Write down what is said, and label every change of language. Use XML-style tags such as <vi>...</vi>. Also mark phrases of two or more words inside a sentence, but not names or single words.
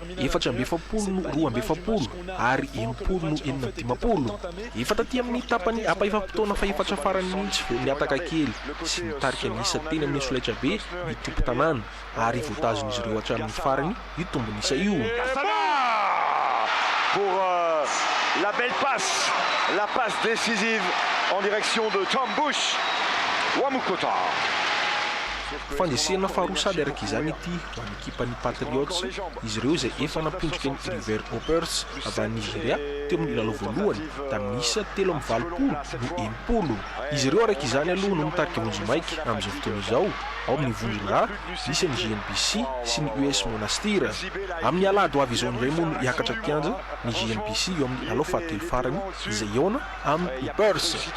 <mg>4 no 2 ary 9 no 9 efa taty amin'ny tapany apaifam-potoana fa efatra farany mihitsy vao niataka kely sy nitarika nyisa teny amin'ny solaitra be ny tompo tanàna ary voatazon'izy ireo hatramin'ny farany io tombon'isa io.</mg> <fr>Pour la belle passe, la passe décisive en direction de Tom Bush. Wamukota.</fr> <mg>Fandesena farosady araka izany ity ho an'ny ekipan'ny Patriots izy ireo izay efa nampondrika ny River Hoppers avy any Nigeria teo amin'ny lalao voalohany tamin'ny isa 3-20 no 10. Izy ireo araka izany aloha no mitarika vonjy maiky amin'izao fotoana izao ao amin'ny vonjy lahy misy ny GNBC sy ny US Monastir amin'ny alahady ho avy izao indray moa no hiakatra kianja ny GNBC eo amin'ny lalao fahatelo farany izay eona amin'ny Hoppers.</mg>